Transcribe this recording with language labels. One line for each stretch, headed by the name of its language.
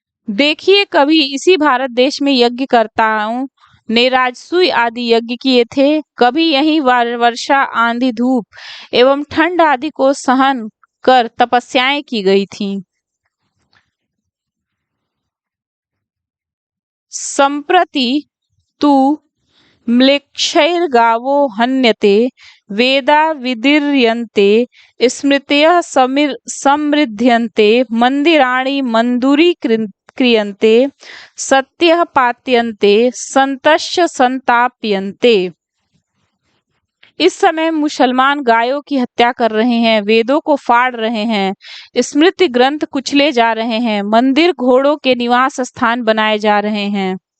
Hindi: देखिए, कभी इसी भारत देश में यज्ञकर्ताओं ने राजसूय आदि यज्ञ किए थे। कभी यही वर्षा, आंधी, धूप एवं ठंड आदि को सहन कर तपस्याएं की गई थीं।
Sanskrit: संप्रति तु म्लेच्छैर्गावो हन्यते वेदा विदीर्यन्ते स्मृतयः समृद्ध्यन्ते मंदिराणि मंदुरीक्रियन्ते सत्यः पात्यन्ते संतश्च संताप्यन्ते।
Hindi: इस समय मुसलमान गायों की हत्या कर रहे हैं, वेदों को फाड़ रहे हैं, स्मृति ग्रंथ कुचले जा रहे हैं, मंदिर घोड़ों के निवास स्थान बनाए जा रहे हैं।